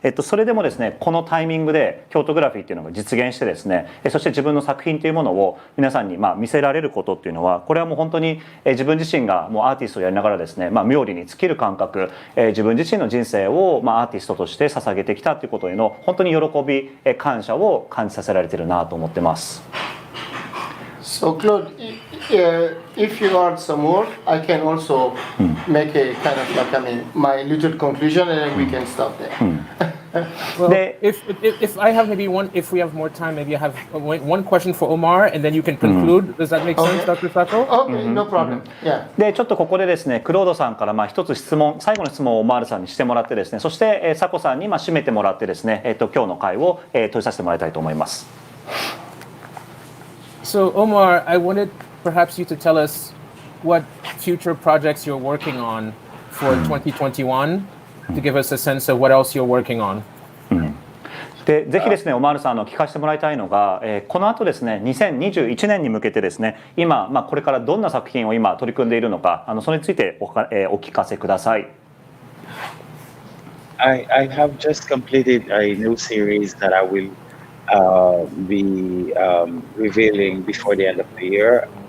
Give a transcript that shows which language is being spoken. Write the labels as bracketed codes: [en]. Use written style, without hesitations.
[ja] それでもですね、このタイミングで京都グラフィーっていうのが実現してですね、そして自分の作品というものを皆さんに見せられることっていうのは、これはもう本当に自分自身がもうアーティストをやりながらですね、妙利に尽きる感覚、自分自身の人生をアーティストとして捧げてきたということへの本当に喜び、感謝を感じさせられているなと思ってます。 [en] So Claude, if you add some more, I can also make a kind of my little conclusion, and then we can stop there. Well, if I have if we have more time, maybe I have one question for Omar, and then you can conclude. Does that make sense, Dr. Sacko? Okay, no problem. Yeah. [ja] で、ちょっとここでですね、クロードさんから一つ最後の質問をオマールさんにしてもらってですね、そしてサコさんに締めてもらってですね、今日の会を閉じさせてもらいたいと思います。 [en] So Omar, I wanted perhaps you to tell us what future projects you're working on for 2021 to give us a sense of what else you're working on. [ja] でぜひですね、オマールさん聞かせてもらいたいのが、この後ですね、2021年に向けてですね、今、これからどんな作品を今取り組んでいるのか、それについてお聞かせください。 [en] I have just completed a new series that I will be revealing before the end of the year.